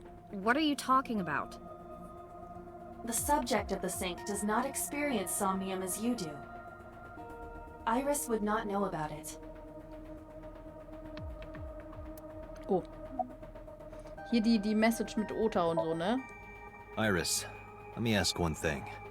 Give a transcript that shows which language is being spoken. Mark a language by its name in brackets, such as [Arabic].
[English] What are you talking about? The subject of the sync does not experience somnium as you do. Iris would not know about it. Oh. [German] Hier die Message mit Ota und so, ne? [English] Iris, let me ask one thing.